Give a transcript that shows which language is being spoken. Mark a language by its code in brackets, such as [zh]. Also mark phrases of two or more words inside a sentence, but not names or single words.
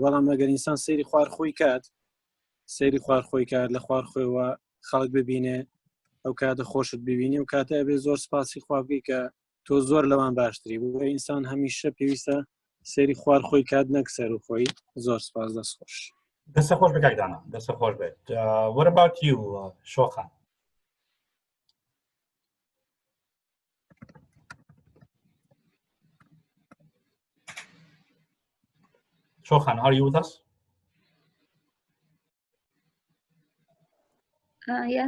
[ckb] بەڵام ئەگەر ئینسان سەیری خوارخۆی کات سەیری خوارخۆی کات لە خوارخۆیەوە خەڵک ببینێ ئەو کاتە خۆشت ببینی و کاتە ئەبێ زۆر سپاسی خوا بکەی کە تۆ زۆر لەوان باشتری بوو. ئینسان هەمیشە پێویستە سەیری خوارخۆی کات نەک سەر و خۆی. زۆر سپاس دەستخۆش. دەستە خۆش بێت کاکدانە، دەستە خۆش بێت. [en] What about you, شۆخان؟ شۆخان, are you with us? Yeah.